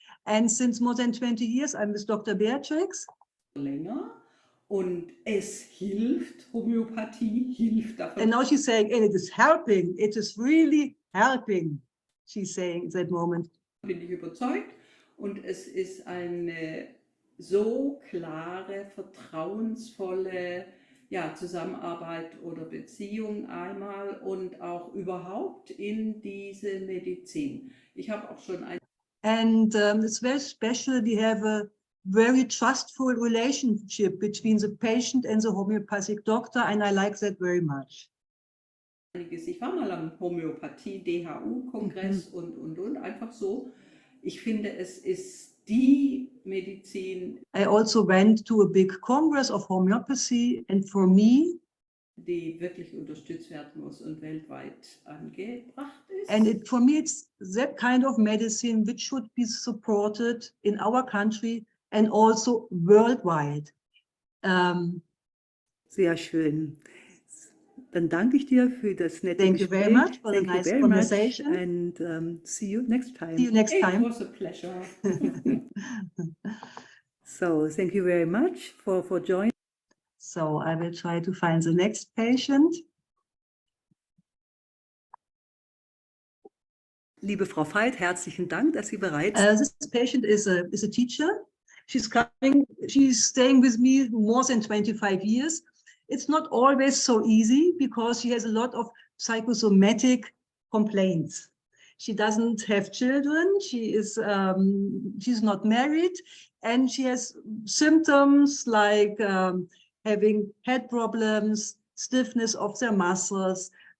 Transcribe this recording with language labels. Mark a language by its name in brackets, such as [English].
[English] And since more than 20 years, I'm with Dr. Beatrix. [German] länger. Und es hilft, Homöopathie hilft davon. [English] And now she's saying, and it is helping. It is really helping, she's saying at that moment. [German] Bin ich überzeugt. Und es ist eine so klare, vertrauensvolle Zusammenarbeit oder Beziehung einmal und auch überhaupt in diese Medizin. Ich habe auch schon ein. [English] And it's very special. We have a very trustful relationship between the patient and the homeopathic doctor, and I like that very much. [German] Ich war mal am Homöopathie-DHU-Kongress und einfach so. Ich finde, es ist die Medizin. [English] I also went to a big congress of homeopathy, and for me, [German] die wirklich unterstützt werden muss und weltweit angebracht ist. [English] And for me, it's that kind of medicine which should be supported in our country and also worldwide. [German] Sehr schön. Dann danke ich dir für das nette [English] Thank you very much for the Thank you nice very conversation. much, and see you next time. See you next It time. was a pleasure. So thank you very much for joining. So I will try to find the next patient. [German] Liebe Frau Veit, herzlichen Dank, dass Sie bereit [English] This patient is a teacher. She's staying with me more than 25 years. It's not always so easy because she has a lot of psychosomatic complaints. She doesn't have children. She's not married, and she has symptoms like having head problems, stiffness of their muscles.